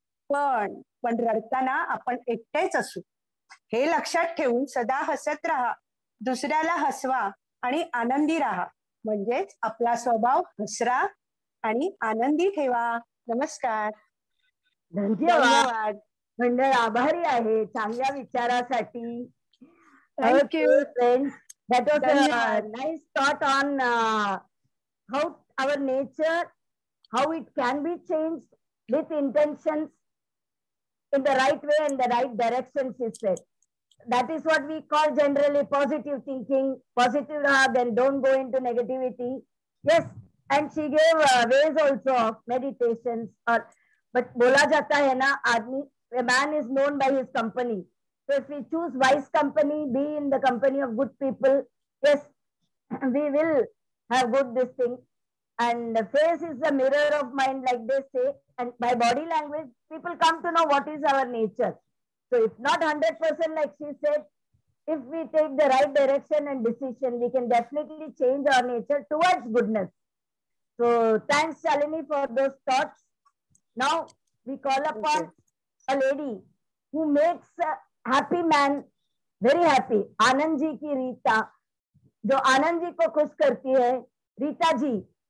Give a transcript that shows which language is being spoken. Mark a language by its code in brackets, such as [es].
[mr] पण रडताना आपण एकटेच असू हे लक्षात ठेवून सदा हसत राहा, दुसऱ्याला हसवा आणि आनंदी राहा. म्हणजेच आपला स्वभाव हसरा आणि आनंदी ठेवा. नमस्कार. धन्यवाद. मंडळ आभारी आहे चांगल्या विचारासाठी. [en] Thank you friends, that was a nice thought on how our nature, how it can be changed with intentions in the right way and the right direction, she said. That is what we call generally positive thinking. Positive, then don't go into negativity. Yes, And she gave ways also of meditations. But [hi] बोला जाता है ना, आदमी, [en] a man is known by his company. So if we choose wise company, be in the company of good people, yes, we will have good this thing. And the face is the mirror of mind, like they say. And by body language, people come to know what is our nature. So if not 100%, like she said, if we take the right direction and decision, we can definitely change our nature towards goodness. So thanks, Shalini, for those thoughts. Now we call upon a lady who makes a happy man very happy. [hi] Anand ji की रीता, जो आनंद जी को खुश करती है, रीता जी.